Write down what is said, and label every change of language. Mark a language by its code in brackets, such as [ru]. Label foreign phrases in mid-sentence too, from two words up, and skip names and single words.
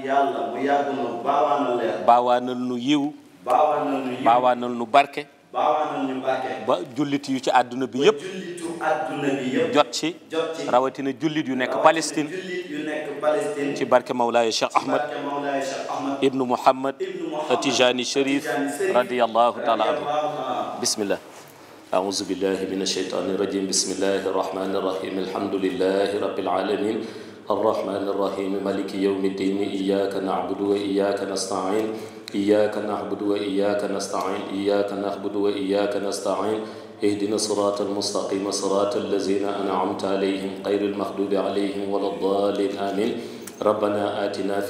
[wo] baawaanal nu yiw baawaanal nu barke ba jullit yu ci àdduna bi yëpp jot ci rawatina jullit yu nekk Palestine ci barke Mawlaaya Cheikh Ahmad ibnu Muhammad Tijani Sharif [ar] رضي الله تعالى عنه بسم الله أعوذ بالله من الشيطان الرجيم بسم الله الرحمن الرحيم الحمد لله رب العالمين الرحمن الرحيم مالك يوم الدين إياك نعبد وإياك نستعين إياك نعبد وإياك نستعين إياك نعبد وإياك نستعين اهدنا الصراط المستقيم صراط الذين أنعمت عليهم غير المغضوب عليهم ولا الضالين آمين ربنا آتنا في